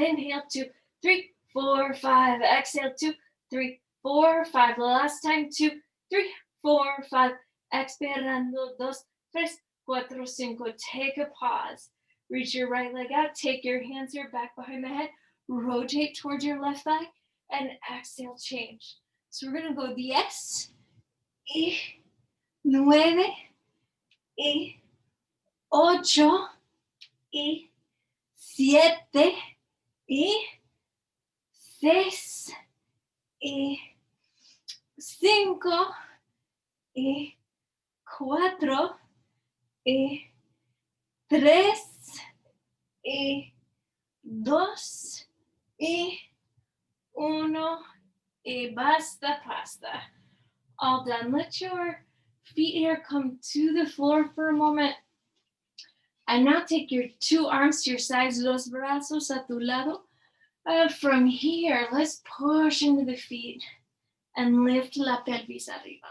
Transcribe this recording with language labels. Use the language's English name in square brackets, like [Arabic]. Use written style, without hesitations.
[English] Inhale 2, 3, 4, 5. Exhale 2, 3, 4, 5. Last time 2, 3, 4, 5. Expirando 2, 3, 4, 5. Take a pause. Reach your right leg out. Take your hands here back behind the head. Rotate towards your left thigh. And exhale, change. So we're going to go 10 y 9 y 8 y 7 y [Spanish] 6 y 5 y 4 y 3 y 2 y 1 y basta, pasta. [English] All done. Let your feet here come to the floor for a moment. And now take your 2 arms to your sides, [Spanish] los brazos a tu lado. [English] From here, let's push into the feet and lift [Spanish] la pelvis arriba.